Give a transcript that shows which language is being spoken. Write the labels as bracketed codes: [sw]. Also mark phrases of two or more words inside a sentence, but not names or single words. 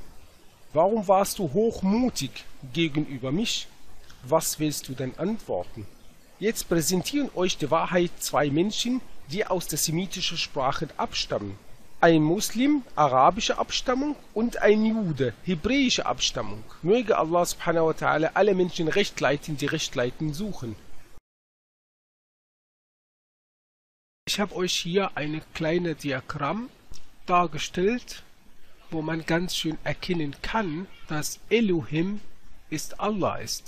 [de] Warum warst du hochmutig gegenüber mich? Was willst du denn antworten? Jetzt präsentieren euch die Wahrheit zwei Menschen, die aus der semitischen Sprache abstammen. Ein Muslim, arabische Abstammung, und ein Jude, hebräische Abstammung. Möge Allah [ar] سبحانه وتعالى [de] alle Menschen recht leiten, die recht leiten suchen. Ich habe euch hier ein kleines Diagramm dargestellt, wo man ganz schön erkennen kann, dass Elohim ist Allah ist.